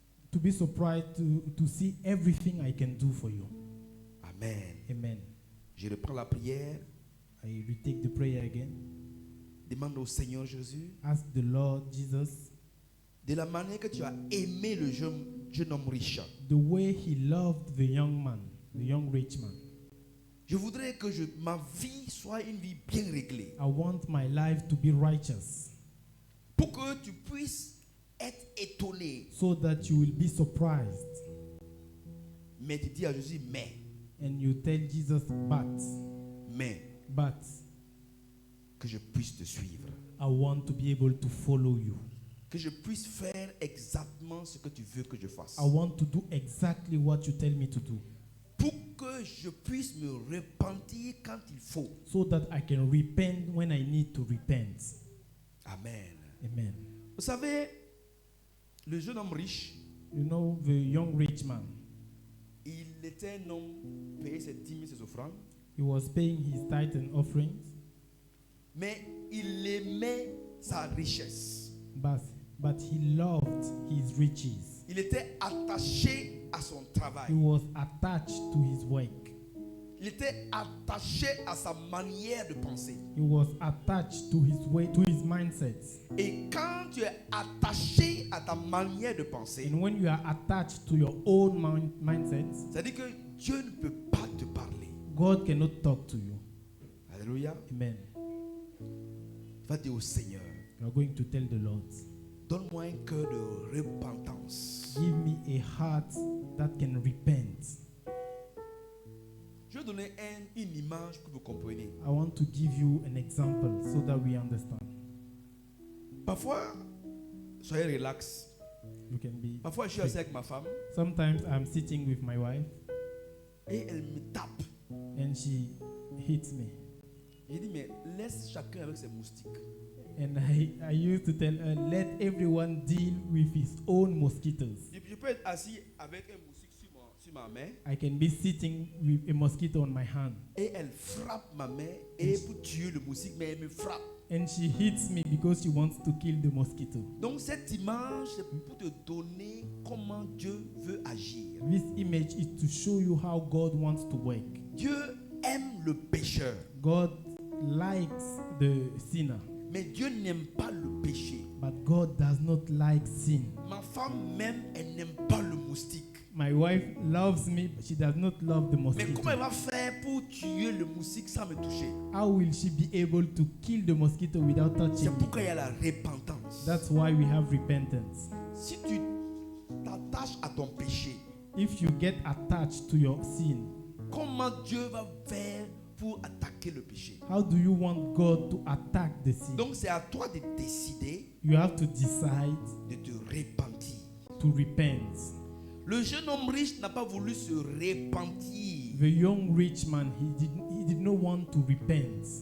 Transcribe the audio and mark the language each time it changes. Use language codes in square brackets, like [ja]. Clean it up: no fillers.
[en] To be surprised to see everything I can do for you. Amen. Amen. [fr] Je reprends la prière. [en] I retake the prayer again. [fr] Demande au Seigneur Jésus, [en] Ask the Lord Jesus, [fr] de la manière que tu as aimé le jeune homme riche. [en] the way he loved the young man, the young rich man. [fr] Je voudrais que ma vie soit une vie bien réglée. [en] I want my life to be righteous, [fr] Pour que tu puisses être étonné. [en] so that you will be surprised. [fr] Mais tu dis à Jésus, [en] And you tell Jesus, [fr] mais [en] but [fr] que je puisse te suivre. [en] I want to be able to follow you. [fr] Que je puisse faire exactement ce que tu veux que je fasse. [en] I want to do exactly what you tell me to do, [fr] Pour que je puisse me repentir quand il faut. [en] so that I can repent when I need to repent. Amen. Amen. [fr] Vous savez, le jeune homme riche, [en] You know, the young rich man, [fr] il était un homme payé ses dîmes et ses offrandes, [en] he was paying his tithe and offerings, [fr] mais il aimait sa richesse. [en] but he loved his riches. [fr] Il était attaché à son [en] He [fr] travail. [en] was attached to his work. [fr] Il était attaché à sa manière de penser. [en] He was attached to his way, to his mindset. [fr] Et quand tu es attaché à ta manière de penser, [en] And when you are attached to your own mindset, [fr] c'est-à-dire que Dieu ne peut pas te parler. [en] God cannot talk to you. [fr] Alléluia. [en] Amen. [fr] Va dire au Seigneur, [en] You are going to tell the Lord, [fr] donne-moi un cœur de repentance. [en] give me a heart that can repent. [fr] Je vais donner une image pour que vous compreniez. [en] I want to give you an example so that we understand. [fr] Parfois, soyez relax. [en] You can be. [fr] Parfois, je suis assis avec ma femme [en] Sometimes I'm sitting with my wife [fr] et elle me tape. [en] and she hits me. [fr] J'ai dit, mais laisse chacun avec ses moustiques. [en] And I used to tell her, let everyone deal with his own mosquitoes. [fr] Je peux être assis avec un moustique sur ma main [en] I can be sitting with a mosquito on my hand. [fr] et elle frappe ma main et pour tuer le moustique, mais elle me frappe. [en] And she hits me because she wants to kill the mosquito. [fr] Donc cette image, c'est pour te donner comment Dieu veut agir. [en] This image is to show you how God wants to work. [fr] Dieu aime le pécheur, [en] God likes the sinner, [fr] mais Dieu n'aime pas le péché. [en] but But God does not like sin. [fr] Ma femme même, elle n'aime pas le moustique. [en] My wife loves me, but she does not love the [fr] Mais comment elle va faire pour tuer le moustique sans me toucher? [en] How will she be able to kill the mosquito without [fr] C'est [en] touching me? [fr] pourquoi il y a la repentance. [en] That's why we have repentance. [fr] Si tu t'attaches à ton péché, [en] If you get attached to your sin, [fr] comment Dieu va faire pour attaquer le péché? [en] how do you want God to attack the sin? [fr] Donc c'est à toi de décider [en] You have to decide [fr] de te repentir. [en] to repent. [fr] Le jeune homme riche n'a pas voulu se repentir. [en] The young rich man, he did not want to repent.